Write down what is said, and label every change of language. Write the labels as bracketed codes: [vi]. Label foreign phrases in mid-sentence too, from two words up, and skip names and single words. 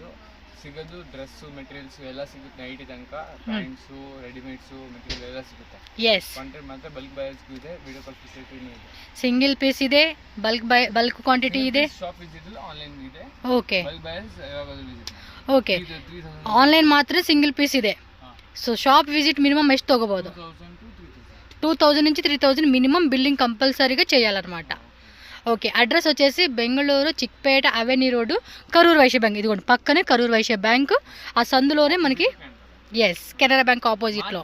[kn] ಸಿಗೋದು [en] dress materials [kn] ಎಲ್ಲ ಸಿಗುತ್ತೆ. ನೈಟ್ ತನಕ [en] pants readymades material [kn] ಎಲ್ಲ ಸಿಗುತ್ತೆ. ಎಸ್. ಕಾಂಟ್ರಾಕ್ಟ್ ಮಾತ್ರ [en] bulk buyers [kn] ಇದೆ, [en] video call facility [kn] ಇದೆ. [en] single piece [kn] ಇದೆ, [en] bulk quantity [kn] ಇದೆ. [en] shop visit online [kn] ಇದೆ. ಓಕೆ [en] bulk buyers [kn] ಯಾವಾಗಲೂ ವಿಸಿಟ್. ಓಕೆ, ಆನ್ಲೈನ್ ಮಾತ್ರ [en] single piece [kn] ಇದೆ. [en] so shop visit [kn] మినిమం ಎಷ್ಟು తగ్గಬಹುದು? [te] 2000 నుంచి 3000 [en] minimum billing compulsory [te] చేయాలన్నమాట. [en] okay, address [te] వచ్చేసి బెంగళూరు చిక్పేట అవెన్యూ రోడ్డు, కరూర్ వైశ్య బ్యాంక్. ఇదిగోండి పక్కనే కరూర్ వైశ్య బ్యాంక్. ఆ సందులోనే మనకి ఎస్ కెనరా బ్యాంక్ ఆపోజిట్లో.